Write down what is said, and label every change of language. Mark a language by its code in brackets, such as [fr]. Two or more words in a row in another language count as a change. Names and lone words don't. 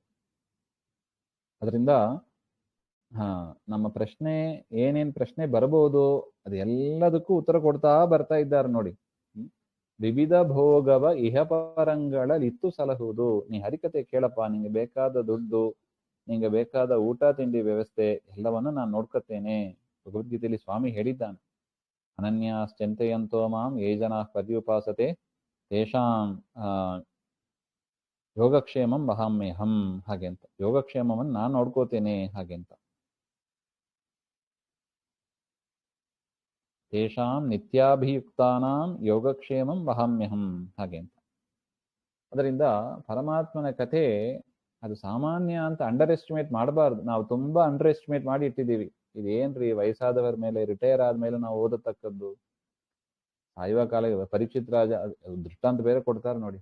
[kn] ಅದರಿಂದ ನಮ್ಮ ಪ್ರಶ್ನೆ ಏನೇನ್ ಪ್ರಶ್ನೆ ಬರಬಹುದು ಅದೆಲ್ಲದಕ್ಕೂ ಉತ್ತರ ಕೊಡ್ತಾ ಬರ್ತಾ ಇದ್ದಾರೆ ನೋಡಿ. ವಿವಿಧ ಭೋಗವ ಇಹಪರಂಗಳಲ್ಲಿತ್ತು ಸಲಹುವುದು. ನೀ ಹರಿಕತೆ ಕೇಳಪ್ಪ, ನಿಂಗೆ ಬೇಕಾದ ದುಡ್ಡು, ನಿಂಗೆ ಬೇಕಾದ ಊಟ ತಿಂಡಿ ವ್ಯವಸ್ಥೆ ಎಲ್ಲವನ್ನ ನಾನು ನೋಡ್ಕೊತೇನೆ. ಭಗವದ್ಗೀತೆಯಲ್ಲಿ ಸ್ವಾಮಿ ಹೇಳಿದ್ದಾನೆ, [sa] ಅನನ್ಯಾಶ್ಚಿಂತೆಯಂತೋ ಮಾಂ ಯೇ ಜನಾ ಪರ್ಯುಪಾಸತೆ ತೇಷಾಂ ಯೋಗಕ್ಷೇಮಂ ವಹಾಮ್ಯಹಂ. [kn] ಹಾಗೆ ಅಂತ ಯೋಗಕ್ಷೇಮವನ್ನು ನಾನು ನೋಡ್ಕೋತೇನೆ. [sa] ಹಾಗೆಂತ ತೇಷಾಂ ನಿತ್ಯಾಭಿಯುಕ್ತಾನಾಂ ಯೋಗಕ್ಷೇಮಂ ವಹಾಮ್ಯಹಂ. [kn] ಹಾಗೆ ಅಂತ. ಅದರಿಂದ ಪರಮಾತ್ಮನ ಕಥೆ ಅದು ಸಾಮಾನ್ಯ ಅಂತ [en] under estimate [kn] ಮಾಡಬಾರ್ದು. ನಾವು ತುಂಬಾ [en] under estimate [kn] ಮಾಡಿ ಇಟ್ಟಿದ್ದೀವಿ. ಇದೇನ್ರಿ ವಯಸ್ಸಾದವರ ಮೇಲೆ, ರಿಟೈರ್ ಆದ್ಮೇಲೆ ನಾವು ಓದತಕ್ಕದ್ದು. ಸಾಯುವ ಕಾಲ. ಪರೀಕ್ಷಿತ್ ರಾಜ ದೃಷ್ಟಾಂತ ಬೇರೆ ಕೊಡ್ತಾರೆ ನೋಡಿ.